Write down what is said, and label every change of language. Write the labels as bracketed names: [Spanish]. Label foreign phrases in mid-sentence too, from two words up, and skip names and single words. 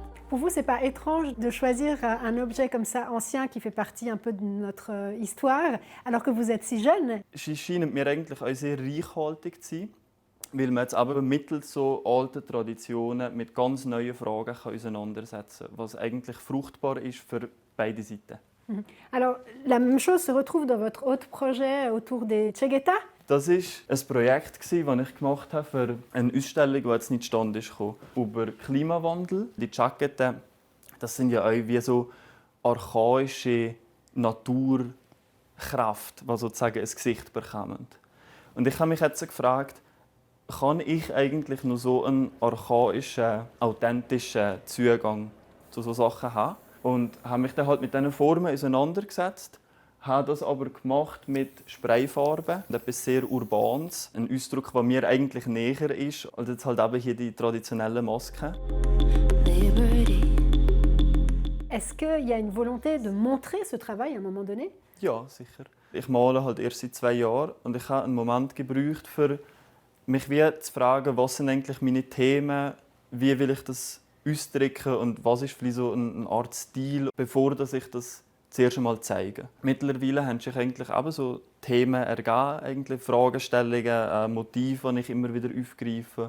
[French] Pour vous, c'est pas étrange de choisir un objet comme ça ancien qui fait partie un peu de notre histoire, alors que vous êtes si jeune? [German] Sie scheinen mir eigentlich auch sehr reichhaltig zu sein, weil man jetzt aber mittels so alten Traditionen mit ganz neuen Fragen auseinandersetzen kann, was eigentlich fruchtbar ist für beide Seiten. [French] Alors, la même chose se retrouve dans votre autre projet autour des Chagueta. [German] Das war ein Projekt, das ich gemacht habe für eine Ausstellung, die jetzt nicht zustande kam, über Klimawandel. Die Chagueta, das sind ja auch wie so archaische Naturkräfte, die sozusagen ein Gesicht bekommen. Und ich habe mich jetzt gefragt, kann ich eigentlich noch so einen archaischen, authentischen Zugang zu solchen Sachen haben? Und habe mich dann halt mit diesen Formen auseinandergesetzt, habe das aber gemacht mit Sprayfarben, etwas sehr Urbanes, ein Ausdruck, der mir eigentlich näher ist, als jetzt halt eben hier die traditionellen Masken. [French] Est-ce qu'il y a une volonté de montrer ce travail à un moment donné? [German] Ja, sicher. Ich male halt erst seit 2 Jahren und ich habe einen Moment gebraucht, für mich wie zu fragen, was sind eigentlich meine Themen, wie will ich das ausdrücken und was ist vielleicht so eine Art Stil, bevor ich das zuerst einmal zeige. Mittlerweile haben sich eigentlich eben so Themen ergeben, eigentlich Fragestellungen, Motive, die ich immer wieder aufgreife.